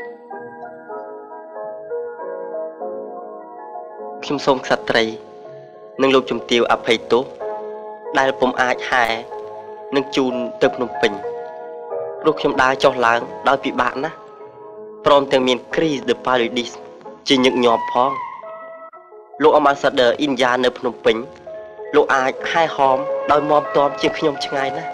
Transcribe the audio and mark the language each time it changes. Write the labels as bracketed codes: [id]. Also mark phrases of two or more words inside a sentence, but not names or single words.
[km] ខ្ញុំសូមក្សត្រីនិងលោកជំទាវអភ័យទោសដែលពុំអាចហែនឹងជូនទៅភ្នំពេញព្រោះខ្ញុំដើរចុះឡើងដោយពិបាកណាស់ព្រមទាំងមាន [fr] crise de paludisme [km] ជាញឹកញាប់ផងលោក ambassadeur ឥណ្ឌានៅភ្នំពេញលោកអាចហែហោមដោយមាំទាំជាងខ្ញុំឆ្ងាយណាស់